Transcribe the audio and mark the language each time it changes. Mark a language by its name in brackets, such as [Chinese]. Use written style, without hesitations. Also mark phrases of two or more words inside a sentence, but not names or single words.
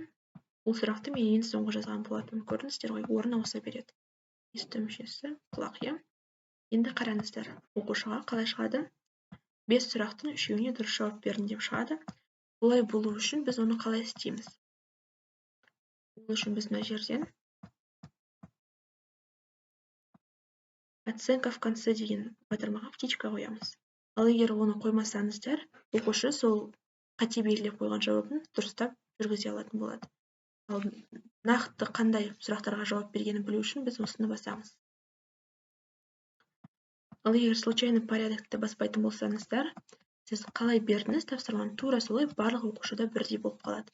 [Kazakh] Бұл сұрақты мен ең соңғы жазған болатын. Көрдіңіздер ғой, орнына оса береді. Есту мүшесі құлақ. Енді қараңыздар, оқушыға қалай шығады? 5 сұрақтың 3-еуіне дұрыс жауап бердім деп шығады. Бұлай болу үшін біз оны қалай істейміз? Ол үшін біз мына жерден [Russian] оценка в конце [Kazakh] деген батырмаға птичка қоямыз. Ал егер оны қоймасаңыздар, оқушы сол қате белгілеп қойған жауабын дұрыстап жүргізе алатын болады. Ал нақты қандай сұрақтарға жауап бергенін білу үшін біз осыны басамыз. Ал егер [Russian] случайный порядокты [Kazakh] баспайтын болсаңыздар, сіз қалай бердіңіз тапсырманы тура солай барлық оқушыда бірдей болып қалады.